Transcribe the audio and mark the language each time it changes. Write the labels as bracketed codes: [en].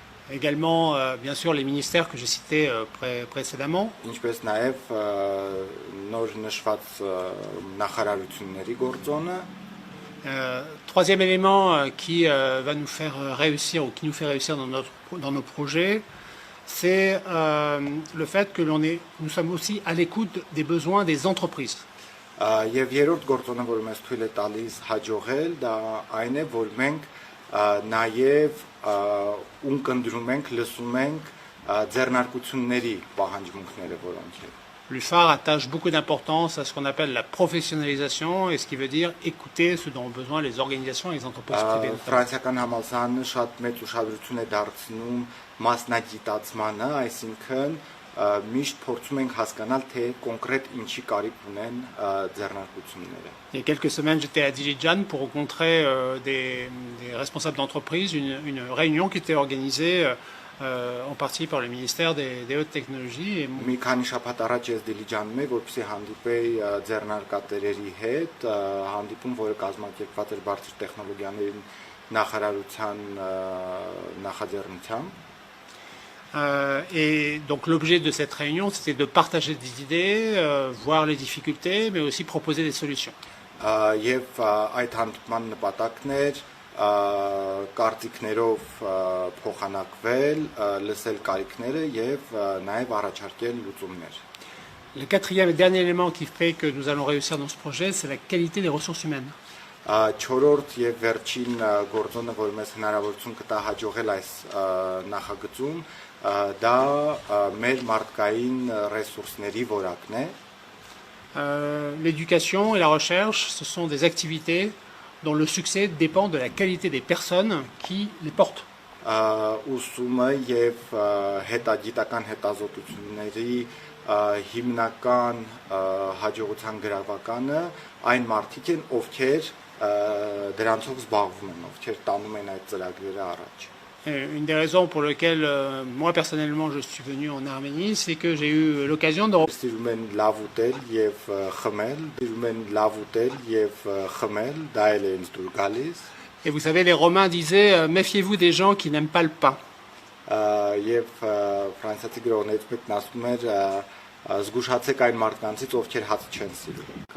[fr] Également, bien sûr, les ministères que j'ai cités précédemment. [hy] Ինչպես նաև նոր նշված նախարարությունների գործոնը. [fr] Troisième élément qui va nous faire réussir ou qui nous fait réussir dans nos projets, c'est le fait que nous sommes aussi à l'écoute des besoins des entreprises. [hy] Եվ երրորդ գործոնը, որը մեզ թույլ է տալիս հաջողել, դա այն է, որ մենք նաև ունկնդրում ենք, լսում ենք ձեռնարկությունների պահանջմունքները, որոնք են. [fr] L'UFAR attache beaucoup d'importance à ce qu'on appelle la professionnalisation, et ce qui veut dire écouter ce dont ont besoin les organisations et les entreprises privées. [hy] Ֆրանսիական համալսարանը շատ մեծ ուշադրություն է դարձնում մասնագիտացմանը, այսինքն միշտ փորձում ենք հասկանալ, թե կոնկրետ ինչի կարիք ունեն ձեռնարկությունները. [fr] Il y a quelques semaines, j'étais à Dilijan pour rencontrer des responsables d'entreprise, une réunion qui était organisée en partie par le ministère des Hautes Technologies. [hy] Մի քանի շաբաթ առաջ ես Դիլիջանում էի, որպեսզի հանդիպեի ձեռնարկատերերի հետ, հանդիպում, որը կազմակերպված էր բարձր տեխնոլոգիաների նախարարության նախաձեռնությամբ. [fr] Et donc l'objet de cette réunion, c'était de partager des idées, voir les difficultés, mais aussi proposer des solutions. [hy] Եվ այդ հանդիպման նպատակն էր կարծիքներով փոխանակվել, լսել կարիքները եւ նաեւ առաջարկել լուծումներ. [fr] Le quatrième et dernier élément qui fait que nous allons réussir dans ce projet, c'est la qualité des ressources humaines. [hy] Չորրորդ եւ վերջին գործոնը, որ մեզ հնարավորություն կտա հաջողել այս նախագծում, դա մեր մարդկային ռեսուրսների որակն է. [fr] L'éducation et la recherche, ce sont des activités dont le succès dépend de la qualité des personnes qui les portent. [hy] Ուսումը եւ հետագիտական հետազոտությունների հիմնական հաջողության գրավականը այն մարդիկ են, ովքեր դրանցով զբաղվում են, ովքեր տանում են այդ ծրագրերը առաջ. [fr] Une des raisons pour lesquelles moi personnellement je suis venu en Arménie, c'est que j'ai eu l'occasion de [hy] Սիրում են լավ ուտել եւ խմել, սիրում են լավ ուտել եւ խմել, դա էլ է ինձ դուր գալիս. [fr] Et vous savez, les Romains disaient méfiez-vous des gens qui n'aiment pas le pain. [hy] Եվ ֆրանսիացի գրողներից մեկն ասում էր զգուշացեք այն մարդկանցից, ովքեր հաց չեն սիրում.